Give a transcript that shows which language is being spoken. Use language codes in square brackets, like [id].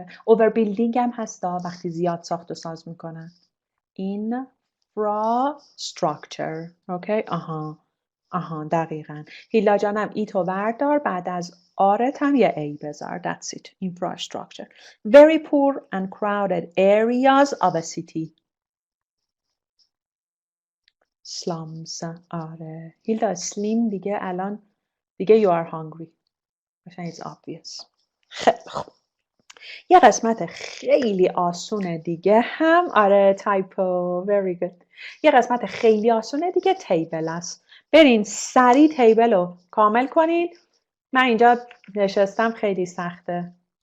[fa] Overbuilding هم هستا وقتی زیاد ساخت و ساز میکنن. [en] Infrastructure. Okay. [fa] دقیقاً. هیلا جانم ایتو وردار بعد از آرت هم یه ای بذار. [en] That's it. Infrastructure. Very poor and crowded areas of a city. Slums. [fa] آره. [en] هیلا slim [fa] دیگه الان دیگه [en] you are hungry. It's obvious. [fa] خیلی خوب. یه قسمت خیلی آسونه دیگه هم تایپو. [en] Very good. [fa] یه قسمت خیلی آسونه دیگه تیبل است. برین سریع تیبل رو کامل کنین. من اینجا نشستم خیلی سخته.